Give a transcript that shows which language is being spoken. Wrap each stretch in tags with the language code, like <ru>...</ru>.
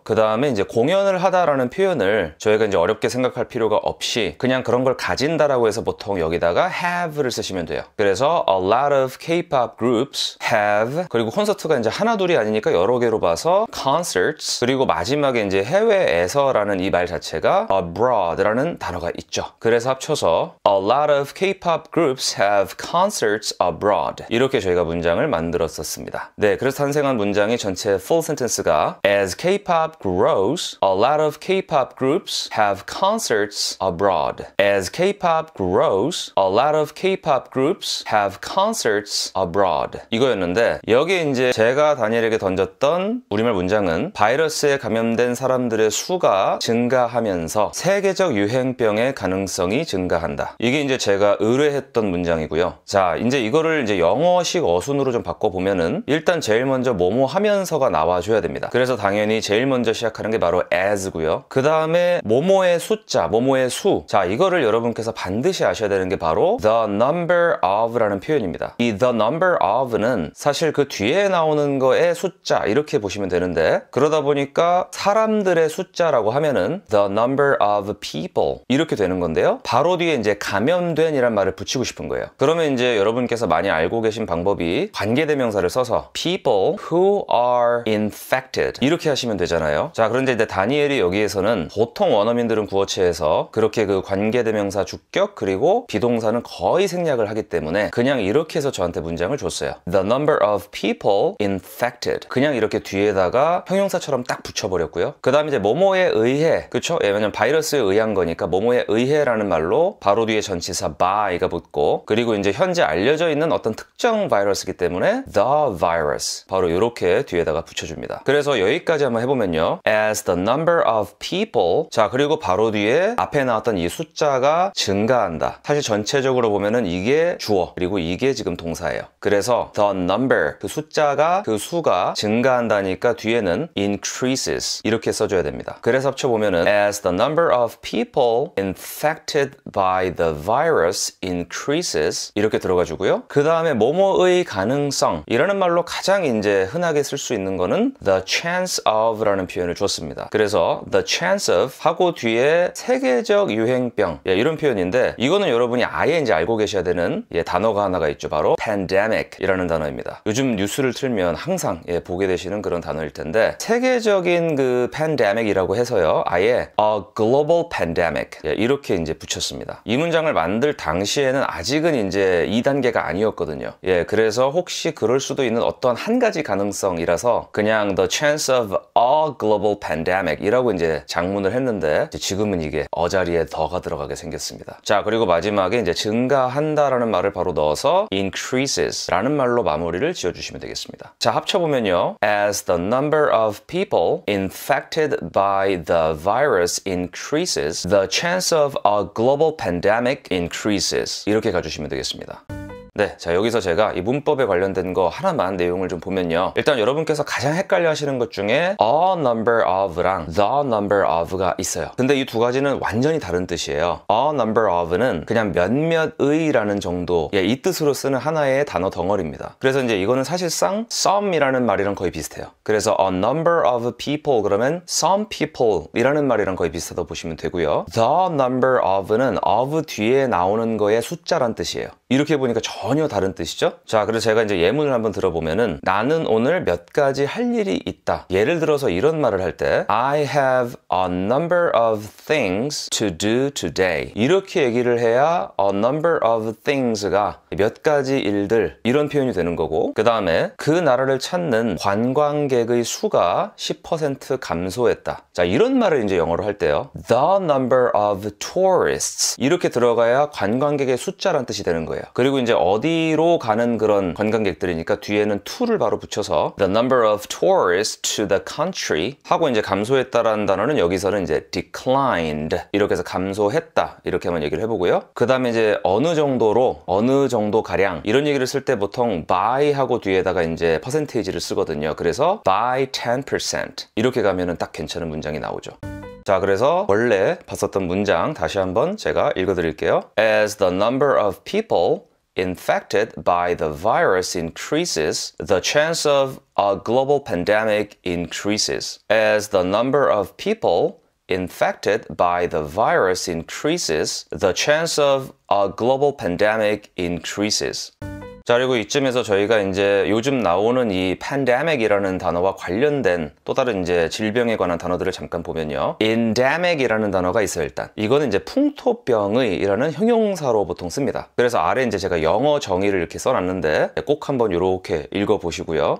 <ko>그 다음에 이제 공연을 하다라는 표현을 저희가 이제 어렵게 생각할 필요가 없이 그냥 그런 걸 가진다라고 해서 보통 여기다가 have를 쓰시면 돼요. 그래서</ko> <en>a lot of K-pop groups have,</en> <ko>그리고 콘서트가 이제 하나 둘이 아니니까 여러 개로 봐서 concerts, 그리고 마지막에 이제 해외에서라는 이 말 자체가 abroad라는 단어가 있죠. 그래서 합쳐서</ko> <en>a lot of K-pop groups have concerts abroad</en> <ko>이렇게 저희가 문장을 만들었었습니다. 네, 그래서 탄생한 문장이 전체</ko> <en>full sentence가 as K-pop grows, a lot of K-pop groups have concerts abroad. As K-pop grows, a lot of K-pop groups have concerts abroad.</en> <ko>이거였는데, 여기에 이제 제가 다니엘에게 던졌던 우리말 문장은 바이러스에 감염된 사람들의 수가 증가하면서 세계적 유행병의 가능성이 증가한다. 이게 이제 제가 의뢰했던 문장이고요. 자, 이제 이거를 이제 영어식 어순으로 좀 바꿔보면은 일단 제일 먼저 뭐뭐 하면서가 나와줘야 됩니다. 그래서 당연히 제일 먼저 시작하는 게 바로 as고요. 그 다음에 뭐뭐의 숫자, 뭐뭐의 수. 자, 이거를 여러분께서 반드시 아셔야 되는 게 바로</ko> <en>the number of</en> <ko>라는 표현입니다. 이 the number of는 사실 그 뒤에 나오는 거의 숫자 이렇게 보시면 되는데, 그러다 보니까 사람들의 숫자라고 하면은</ko> <en>the number of people</en> <ko>이렇게 되는 건데요, 바로 뒤에 이제 감염된 이란 말을 붙이고 싶은 거예요. 그러면 이제 여러분께서 많이 알고 계신 방법이 관계대명사를 써서</ko> <en>people who are infected</en> <ko>이렇게 하시면 되잖아요. 자, 그런데 이제 다니엘이 여기에서는 보통 원어민들은 구어체에서 그렇게 그 관계대명사 주격 그리고 비동사는 거의 생략을 하기 때문에 그냥 이렇게 해서 저한테 문장을 줬어요.</ko> <en>The number of people infected.</en> <ko>그냥 이렇게 뒤에다가 형용사처럼 딱 붙여버렸고요. 그 다음에 이제 뭐뭐에 의해, 그쵸? 왜냐면 바이러스에 의한 거니까 뭐뭐에 의해라는 말로 바로 뒤에 전치사 by가 붙고, 그리고 이제 현재 알려져 있는 어떤 특정 바이러스이기 때문에</ko> <en>the virus</en> <ko>바로 이렇게 뒤에다가 붙여줍니다. 그래서 여기까지 한번 해보면요,</ko> <en>as the number of people,</en> <ko>자, 그리고 바로 뒤에 앞에 나왔던 이 숫자가 증가한다. 사실 전체적으로 보면은 이게 주어, 그리고 이게 지금 동사예요. 그래서 the number, 그 숫자가, 그 수가 증가한다니까 뒤에는 increases 이렇게 써줘야 됩니다. 그래서 합쳐보면은</ko> <en>as the number of people infected by the virus increases</en> <ko>이렇게 들어가주고요. 그 다음에 뭐뭐의 가능성 이라는 말로 가장 이제 흔하게 쓸 수 있는 거는</ko> <en>the chance of</en> <ko>라는 표현을 줬습니다. 그래서</ko> <en>the chance of</en> <ko>하고 뒤에 세계적 유행병, 이런 표현인데, 이거는 여러분이 아예 이제 알고 계셔야 되는 단어가 하나가 있죠. 바로 pandemic 이라는 단어입니다. 요즘 뉴스를 틀면 항상 보게 되시는 그런 단어일 텐데, 세계적인 그 pandemic 이라고 해서요, 아예</ko> <en>a global pandemic</en> <ko>이렇게 이제 붙였습니다. 이 문장을 만들 당시에는 아직은 이제 2단계가 아니었거든요. 그래서 혹시 그럴 수도 있는 어떤 한 가지 가능성이라서 그냥</ko> <en>the chance of a global pandemic</en> <ko>이라고 이제 장문을 했는데, 지금은 이게 어자리에 더가 들어가게 생겼습니다. 자, 그리고 마지막에 이제 증가한다라는 말을 바로 넣어서 increases 라는 말로 마무리를 지어주시면 되겠습니다. 자, 합쳐보면요,</ko> <en>as the number of people infected by the virus increases, the chance of a global pandemic increases</en> <ko>이렇게 가주시면 되겠습니다. 네, 자 여기서 제가 이 문법에 관련된 거 하나만 내용을 좀 보면요. 일단 여러분께서 가장 헷갈려 하시는 것 중에</ko> <en>a number of</en> <ko>랑</ko> <en>the number of</en> <ko>가 있어요. 근데 이 두 가지는 완전히 다른 뜻이에요.</ko> <en>a number of</en> <ko>는 그냥 몇몇의 라는 정도, 이 뜻으로 쓰는 하나의 단어 덩어리입니다. 그래서 이제 이거는 사실상 some이라는 말이랑 거의 비슷해요. 그래서</ko> <en>a number of people</en> <ko>그러면</ko> <en>some people</en> <ko>이라는 말이랑 거의 비슷하다고 보시면 되고요.</ko> <en>the number of</en> <ko>는 of 뒤에 나오는 거의 숫자란 뜻이에요. 이렇게 보니까 전혀 다른 뜻이죠. 자, 그래서 제가 이제 예문을 한번 들어보면은 나는 오늘 몇 가지 할 일이 있다. 예를 들어서 이런 말을 할 때</ko> <en>I have a number of things to do today.</en> <ko>이렇게 얘기를 해야</ko> <en>a number of things</en> <ko>가 몇 가지 일들 이런 표현이 되는 거고, 그 다음에 그 나라를 찾는 관광객의 수가 10% 감소했다. 자, 이런 말을 이제 영어로 할 때요.</ko> <en>The number of tourists</en> <ko>이렇게 들어가야 관광객의 숫자란 뜻이 되는 거예요. 그리고 이제 어디로 가는 그런 관광객들이니까 뒤에는 to를 바로 붙여서</ko> <en>the number of tourists to the country</en> <ko>하고 이제 감소했다라는 단어는 여기서는 이제 declined 이렇게 해서 감소했다 이렇게만 얘기를 해보고요. 그 다음에 이제 어느 정도로 어느 정도 가량 이런 얘기를 쓸 때 보통 by 하고 뒤에다가 이제 퍼센테이지를 쓰거든요. 그래서</ko> <en>by 10%</en> <ko>이렇게 가면은 딱 괜찮은 문장이 나오죠. 자, 그래서 원래 봤었던 문장 다시 한번 제가 읽어드릴게요.</ko> <en>As the number of people infected by the virus increases, the chance of a global pandemic increases. As the number of people infected by the virus increases, the chance of a global pandemic increases.</en> <ko>자, 그리고 이쯤에서 저희가 이제 요즘 나오는 이 pandemic이라는 단어와 관련된 또 다른 이제 질병에 관한 단어들을 잠깐 보면요. endemic이라는 단어가 있어요, 일단. 이거는 이제 풍토병의라는 형용사로 보통 씁니다. 그래서 아래 이제 제가 영어 정의를 이렇게 써놨는데 꼭 한번 이렇게 읽어보시고요.</ko>